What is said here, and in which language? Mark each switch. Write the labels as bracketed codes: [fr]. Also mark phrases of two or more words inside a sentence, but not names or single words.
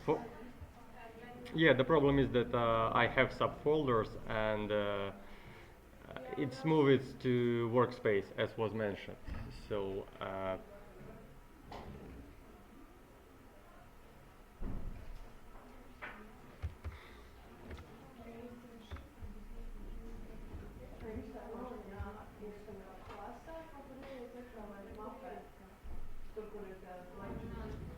[en] For and then yeah, the problem is that I have subfolders and it's moved to workspace as was mentioned. So [lv] Klasa, kaut arī ieiet iekšā vai mapē, tur, kur ir tā lecture.